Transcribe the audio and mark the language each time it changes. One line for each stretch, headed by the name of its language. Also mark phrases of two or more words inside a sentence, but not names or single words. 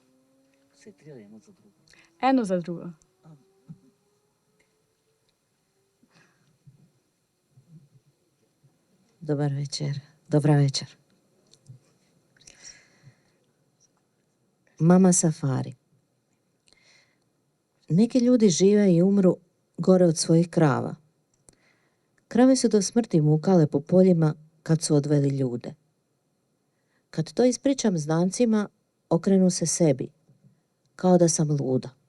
Slovenian: Eno za drugo.
Croatian: Dobar večer,
Slovenian: dobra večer.
Croatian: Mama safari. Neki ljudi žive i umru gore od svojih krava. Krave su do smrti mukale po poljima kad su odveli ljude. Kad to ispričam znancima, okrenu se sebi, kao da sam luda.